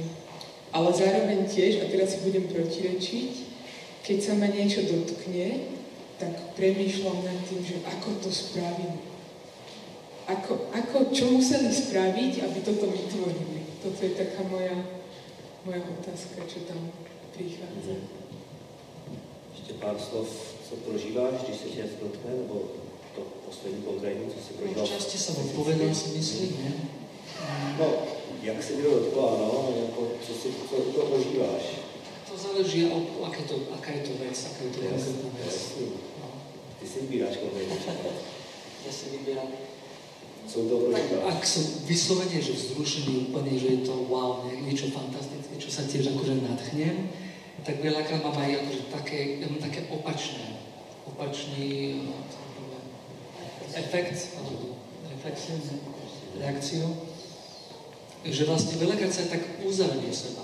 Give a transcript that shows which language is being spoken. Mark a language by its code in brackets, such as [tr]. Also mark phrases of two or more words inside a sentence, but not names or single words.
[sk] Ale zároveň tiež, a teraz si budem protirečiť, keď sa ma niečo dotkne, tak premýšľam nad tým, že ako to spravím. Čo museli spraviť, aby toto vytvorili. Toto je taká moja otázka, čo tam prichádza. [cs] Ještě pár slov, co prožíváš, když se tě něco dotkne, nebo to poslední konkrétní, co si prožíval? [sk] Časti som odpovedal, si myslím, ne? [cs] No, jak se tě to dotklo, ano, jako, co to prožíváš? [sk] To záleží, aká je to vec, aká je to konkrétna vec. [cs] Ty si vybíráš konkrétní. [sk] Ja si vybieram. [cs] Co to prožíváš? [sk] Ak som vyslovene, že vzrušený úplne, že je to wow, niečo fantastické, čo sa tiež akože nadchnem, tak veľakrát mám aj akože také opačné opačný efekt, alebo reakciu, že vlastne veľakrát sa tak uzavrie seba.